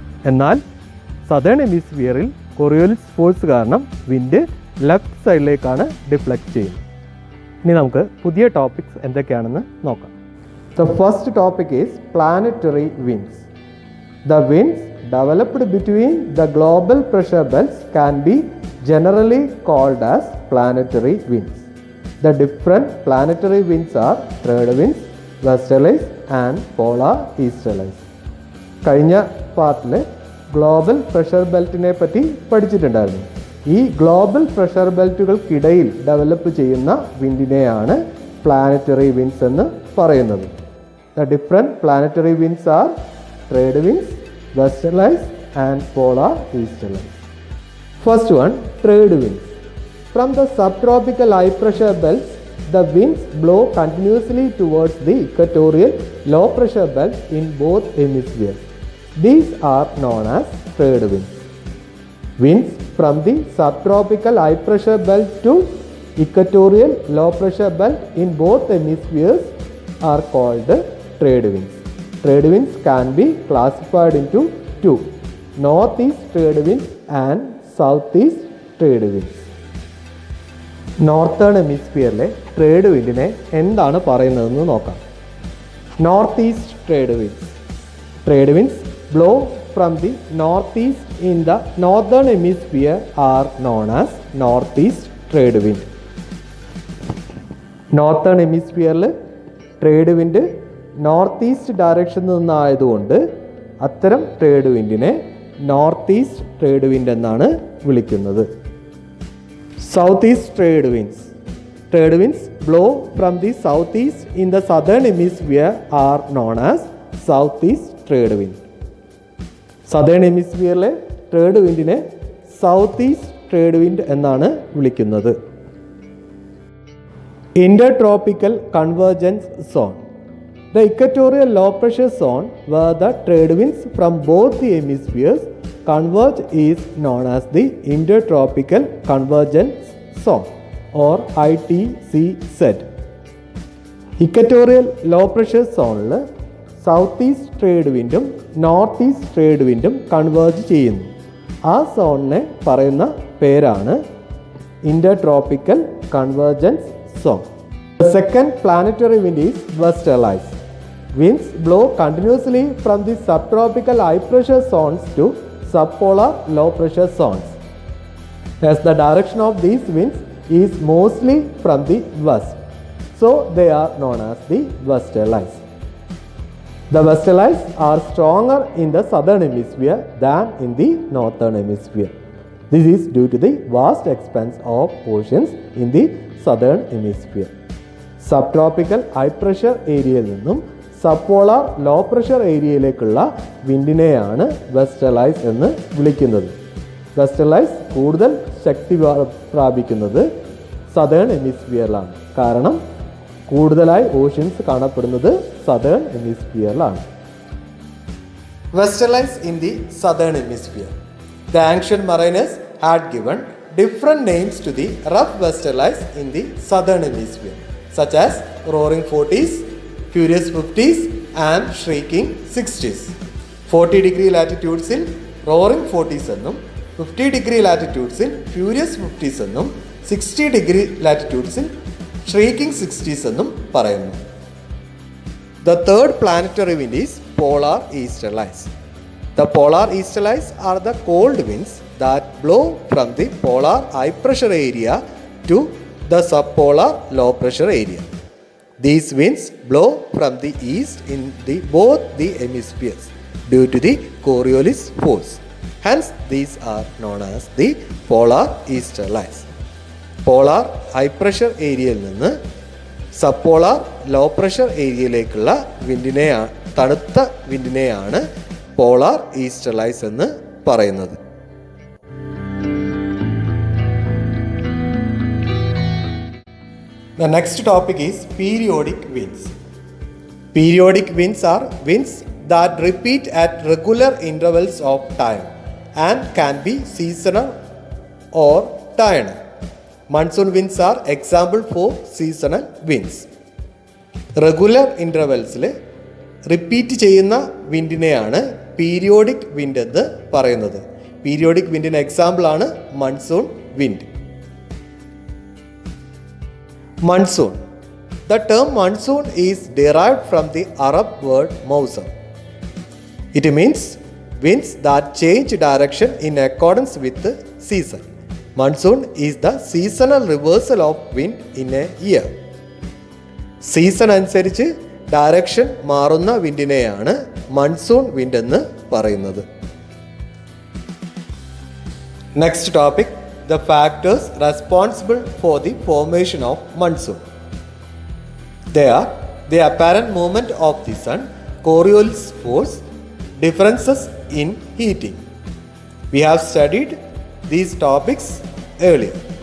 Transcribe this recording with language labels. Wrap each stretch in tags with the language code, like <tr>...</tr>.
<ml>എന്നാൽ southern ഹെമിസ്ഫിയറിൽ കോറിയോലിസിസ് force കാരണം wind left സൈഡിലേക്കാണ് deflect ചെയ്യുന്നത്. ഇനി നമുക്ക് പുതിയ ടോപ്പിക്സ് എന്തൊക്കെയാണെന്ന് നോക്കാം.</ml> <en>The first topic is planetary winds. The winds developed between the global pressure belts can be generally called as planetary winds. The different planetary winds are trade winds, westerlies and polar easterlies.</en> <ml>കഴിഞ്ഞ പാർട്ടിൽ global pressure ബെൽറ്റിനെ പറ്റി പഠിച്ചിട്ടുണ്ടായിരുന്നു. ഈ global pressure ബെൽറ്റുകൾക്കിടയിൽ develop ചെയ്യുന്ന വിൻഡിനെയാണ് planetary winds എന്ന് പറയുന്നത്.</ml> <en>The different planetary winds are trade winds, westerlies and polar easterlies. First one, trade winds. From the subtropical high pressure belts, the winds blow continuously towards the equatorial low pressure belt in both hemispheres. These are known as trade winds. Winds from the subtropical high pressure belt to equatorial low pressure belt in both hemispheres are called trade winds. Trade winds can be classified into two: northeast trade winds and south east trade winds.</en> <ml>Northern ഹെമിസ്ഫിയറിലെ trade വിൻഡിനെ എന്താണ് പറയുന്നതെന്ന് നോക്കാം.</ml> <en>North east trade winds. Trade winds blow from the north east in the northern hemisphere are known as north east trade wind.</en> <ml>Northern ഹെമിസ്ഫിയറിൽ trade wind north east ഡയറക്ഷനിൽ നിന്നായതുകൊണ്ട് അത്തരം trade വിൻഡിനെ north east trade wind എന്നാണ് വിളിക്കുന്നത്.</ml> <en>South east trade winds. Trade winds blow from the south east in the southern hemisphere are known as south east trade wind.</en> <ml>Southern ഹെമിസ്ഫിയറിലെ trade വിൻഡിനെ south east trade wind എന്നാണ് വിളിക്കുന്നത്.</ml> <en>Intertropical convergence zone. The equatorial low pressure zone where the trade winds from both the hemispheres converge is known as the intertropical convergence zone or ITCZ.</en> <ml>Equatorial low pressure സോണിൽ south east trade വിൻഡും north east trade വിൻഡും converge ചെയ്യുന്നു. ആ സോണിനെ പറയുന്ന പേരാണ് intertropical convergence zone.</ml> <en>The second planetary wind is westerlies. Winds blow continuously from the subtropical high pressure zones to subpolar low pressure zones. As the direction of these winds is mostly from the west, so they are known as the westerlies. The westerlies are stronger in the southern hemisphere than in the northern hemisphere. This is due to the vast expanse of oceans in the southern hemisphere.</en> <ml>സബ്ട്രോപ്പിക്കൽ high pressure ഏരിയയിൽ നിന്നും സബ്പോളാർ low pressure ഏരിയയിലേക്കുള്ള വിൻഡിനെയാണ് വെസ്റ്റർലൈസ് എന്ന് വിളിക്കുന്നത്. വെസ്റ്റർലൈസ് കൂടുതൽ ശക്തി പ്രാപിക്കുന്നത് southern ഹെമിസ്ഫിയറിലാണ്. കാരണം കൂടുതലായി oceans കാണപ്പെടുന്നത് southern ഹെമിസ്ഫിയറിലാണ്.</ml> <en>Westerlies in the southern hemisphere. The ancient mariners had given different names to the rough westerlies in the southern hemisphere, such as roaring 40s, furious 50s and shrieking 60s. 40 degree latitudes in roaring 40s എന്നും 50 degree latitudes in furious 50s എന്നും 60 degree latitudes in shrieking 60s</en> <ml>എന്നും പറയുന്നു.</ml> <en>The third planetary wind is polar easterlies. The polar easterlies are the cold winds that blow from the polar high pressure area to the subpolar low pressure area. These winds blow from the east in both the hemispheres due to the Coriolis force. Hence, these are known as the polar easterlies.</en> <ml>Polar high pressure ഏരിയയിൽ നിന്ന് sub polar low pressure ഏരിയയിലേക്കുള്ള തണുത്ത വിൻഡിനെയാണ് polar ഈസ്റ്റർലൈസ് എന്ന് പറയുന്നത്.</ml> <en>The next topic is periodic winds. Periodic winds are winds that repeat at regular intervals of time and can be seasonal or diurnal. Monsoon winds are example for seasonal winds.</en> <ml>Regular ഇൻ്റർവെൽസിൽ repeat ചെയ്യുന്ന വിൻഡിനെയാണ് periodic wind എന്ന് പറയുന്നത്. Periodic വിൻഡിന് എക്സാമ്പിളാണ് monsoon wind.</ml> <en>Monsoon. The term monsoon is derived from the Arab word mawsam. It means winds that change direction in accordance with the season. Monsoon is the seasonal reversal of wind in a year.</en> <ml>Season അനുസരിച്ച് direction മാറുന്ന വിൻഡിനെയാണ് monsoon wind എന്ന് പറയുന്നത്.</ml> <en>Next topic, the factors responsible for the formation of monsoon. They are the apparent movement of the sun, Coriolis force, differences in heating. We have studied these topics earlier.</en>